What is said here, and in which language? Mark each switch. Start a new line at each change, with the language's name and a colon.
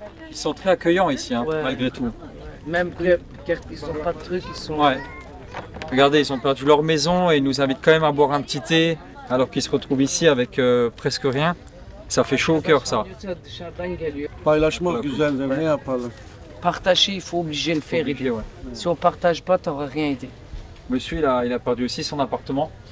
French: Ils sont très accueillants ici, hein, Ouais. malgré tout. Même que ils n'ont pas de trucs, ils sont. Ouais. Regardez, ils ont perdu leur maison et ils nous invitent quand même à boire un petit thé alors qu'ils se retrouvent ici avec presque rien. Ça fait chaud au cœur, ça.
Turkish: Dışarıdan geliyor. Paylaşmak güzeldir, ne yapalım?
French: Partager, il faut obliger le faire. Obligé, ouais. Si on partage pas, t'auras rien aidé. Monsieur, il a perdu aussi son appartement.